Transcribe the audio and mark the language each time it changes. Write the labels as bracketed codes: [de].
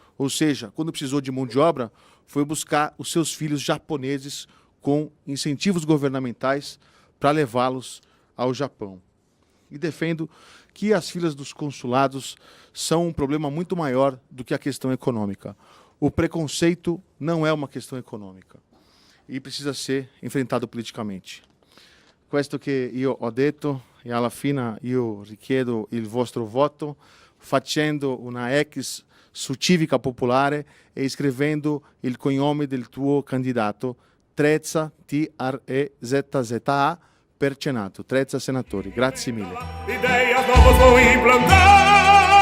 [pt] Ou seja, quando precisou de mão de obra, foi buscar os seus filhos japoneses com incentivos governamentais para levá-los ao Japão. E defendo que as filas dos consulados são um problema muito maior do que a questão econômica. O preconceito não é uma questão econômica e precisa ser enfrentado politicamente. [it] Questo che io ho detto e alla fine io richiedo il vostro voto facendo una ex su Civica Popolare e scrivendo il cognome del tuo candidato Trezza, Trezza per Senato. Trezza senatori. Grazie mille. [pt] Ideias novas vou implantar.